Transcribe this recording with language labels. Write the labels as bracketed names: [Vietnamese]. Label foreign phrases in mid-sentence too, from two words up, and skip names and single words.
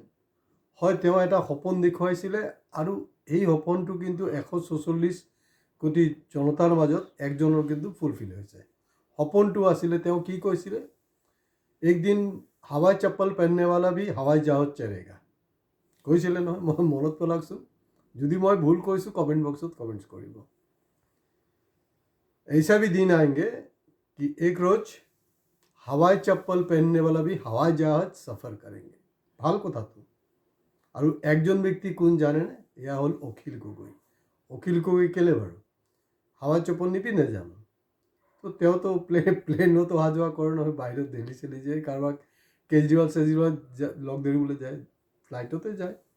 [Assamese] হয়, তেওঁ এটা সপোন দেখুৱাইছিলে আৰু এই সপোনটো কিন্তু 144 কোটি জনতাৰ মাজত একজনৰ কিন্তু ফুলফিল হৈছে। সপোনটো আছিলে, তেওঁ কি কৈছিলে, [Hindi] एक दिन हवाई चप्पल पहनने वाला भी हवाई जहाज चलेगा [Assamese] কৈছিলে নহয়, মই মনত পেলাওকচোন। যদি মই ভুল কৈছোঁ [English] comment box [Assamese] কমেণ্টছ কৰিব। [Hindi] ऐसा भी दिन आएंगे कि एक रोज हवाई चप्पल पहनने वाला भी हवाई जहाज सफर करेंगे। [Assamese] ভাল কথাটো। আৰু একজন ব্যক্তি কোন জানেনে? এয়া হ'ল অখিল গগৈ। অখিল গগৈ কেলে বাৰু হাৱাই চপ্পল নিপিন্ধে জানো? তো তেওঁতো প্লেনত অহা যোৱা কৰে নহয়, বাহিৰত দিল্লী চেলি যায়, কাৰোবাক কেজৰিৱাল লগ ধৰিবলৈ যায়, ফ্লাইটতে যায়।